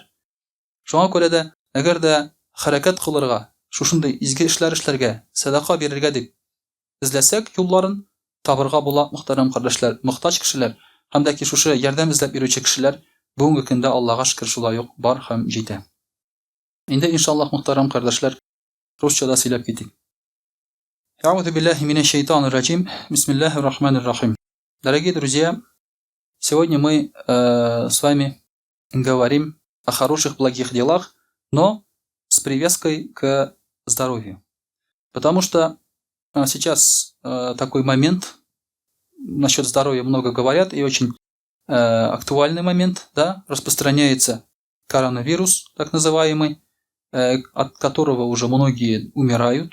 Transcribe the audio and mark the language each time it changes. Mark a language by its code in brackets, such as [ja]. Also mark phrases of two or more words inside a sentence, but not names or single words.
[tt] Шуңа күрә дә, әгәр дә хәрәкәт кылырга, шушындай изге эшләр эшләргә, садака бирергә дип эзләсәк, юлларын табырга була, мөхтәрәм кардәшләр, мохтаҗ кешеләр, һәм дә ки шушы ярдәм эзләп йөрүче кешеләр бүгенге көндә Аллаһка шөкер шулай ук бар һәм җитә. Инде иншаллаһ, мөхтәрәм кардәшләр, русчада сөйләп китик. [ar] أعوذ بالله من الشيطان الرجيم. بسم الله الرحمن الرحيم. [ru] Дорогие друзья, сегодня мы с вами говорим о хороших, благих делах, но с привязкой к здоровью. Потому что сейчас такой момент, насчет здоровья много говорят, и очень актуальный момент, да, распространяется коронавирус, так называемый, от которого уже многие умирают.